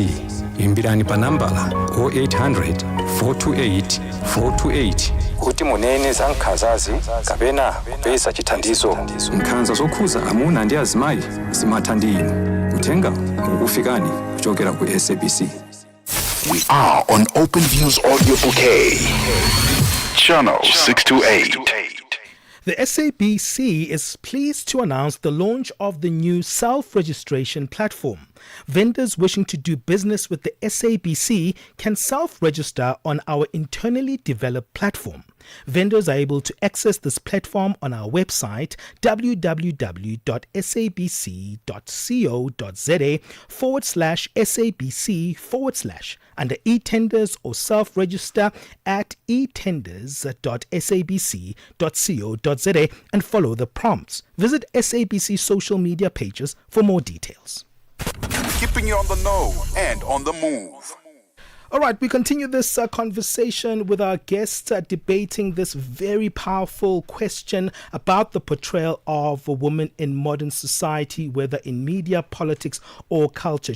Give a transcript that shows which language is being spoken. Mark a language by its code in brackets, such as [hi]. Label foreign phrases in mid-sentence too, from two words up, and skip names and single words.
[ny] Imbirani pa nambala 0800 428 428 kuti munene za nkhanzazi kapena kupeza chithandizo. Nkhanza zokhuza amuna ndi azimayi zimatha ndi inu. Kutenga ukufikani kuchokera ku SABC. [en] We are on Open Views Audio Bouquet, Channel 628. The SABC is pleased to announce the launch of the new self-registration platform. Vendors wishing to do business with the SABC can self-register on our internally developed platform. Vendors are able to access this platform on our website www.sabc.co.za/SABC/ under e-tenders or self-register at etenders.sabc.co.za and follow the prompts. Visit SABC social media pages for more details. Keeping you on the know and on the move. All right, we continue this conversation with our guests debating this very powerful question about the portrayal of a woman in modern society, whether in media, politics, or culture.